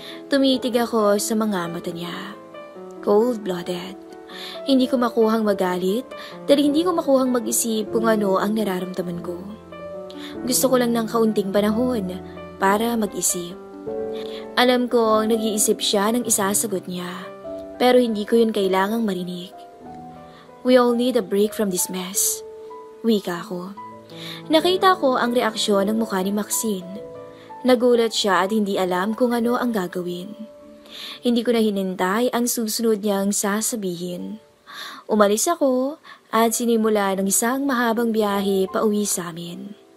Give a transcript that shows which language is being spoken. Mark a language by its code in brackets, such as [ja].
[tl] Tumitig ako sa mga mata niya. Cold-blooded. Hindi ko makuhang magalit dahil hindi ko makuhang mag-isip kung ano ang nararamdaman ko. Gusto ko lang ng kaunting panahon para mag-isip. Alam kong nag-iisip siya ng isasagot niya. pero hindi ko yun kailangang marinig. [en] We all need a break from this mess. [tl] Wika ko. Nakita ko ang reaksyon ng mukha ni Maxine. Nagulat siya at hindi alam kung ano ang gagawin. Hindi ko na hinintay ang susunod niyang sasabihin. Umalis ako at sinimula ng isang mahabang biyahe pauwi sa amin.